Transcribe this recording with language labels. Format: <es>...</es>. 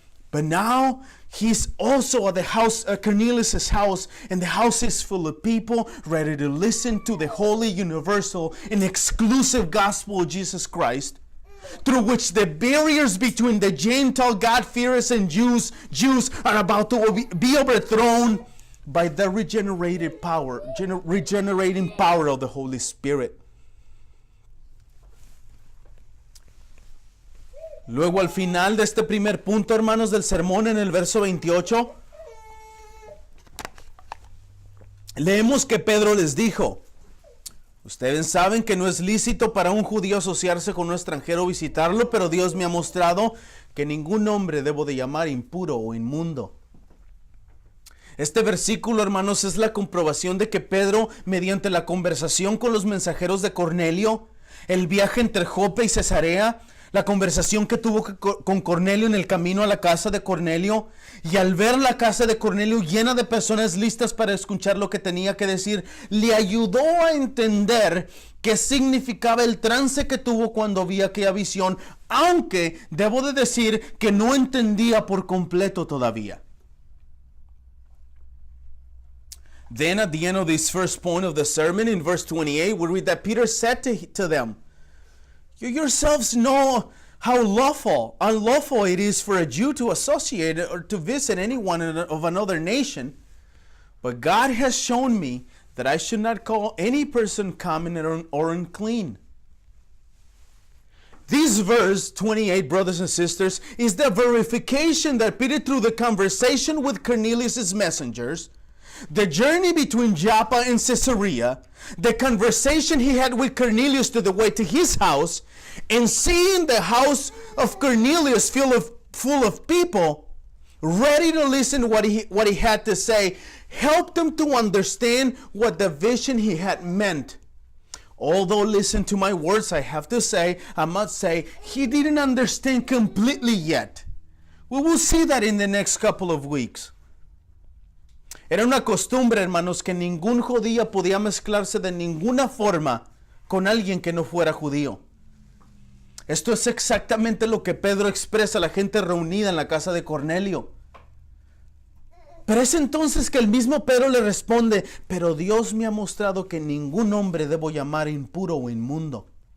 <en>But now he's also at the house, Cornelius' house, and the house is full of people ready to listen to the holy, universal, and exclusive gospel of Jesus Christ, through which the barriers between the Gentile God-fearers and Jews are about to be overthrown by the regenerating power of the Holy Spirit.</en> <es>Luego al final de este primer punto, hermanos, del sermón, en el verso 28, leemos que Pedro les dijo: ustedes saben que no es lícito para un judío asociarse con un extranjero o visitarlo, pero Dios me ha mostrado que ningún hombre debo de llamar impuro o inmundo. Este versículo, hermanos, es la comprobación de que Pedro, mediante la conversación con los mensajeros de Cornelio, el viaje entre Jope y Cesarea, la conversación que tuvo con Cornelio en el camino a la casa de Cornelio, y al ver la casa de Cornelio llena de personas listas para escuchar lo que tenía que decir, le ayudó a entender qué significaba el trance que tuvo cuando vio aquella visión, aunque debo de decir que no entendía por completo todavía.</es> <en>Then at the end of this first point of the sermon, in verse 28, we read that Peter said to them, you yourselves know how unlawful it is for a Jew to associate or to visit anyone of another nation. But God has shown me that I should not call any person common or unclean. This verse 28, brothers and sisters, is the verification that Peter, through the conversation with Cornelius' messengers, the journey between Joppa and Caesarea, the conversation he had with Cornelius to the way to his house, and seeing the house of Cornelius full of people ready to listen what he had to say, helped him to understand what the vision he had meant. Although, listen to my words, I must say, he didn't understand completely yet. We will see that in the next couple of weeks.</en> <es>Era una costumbre, hermanos, que ningún judío podía mezclarse de ninguna forma con alguien que no fuera judío. Esto es exactamente lo que Pedro expresa a la gente reunida en la casa de Cornelio. Pero es entonces que el mismo Pedro le responde: pero Dios me ha mostrado que ningún hombre debo llamar impuro o inmundo.</es>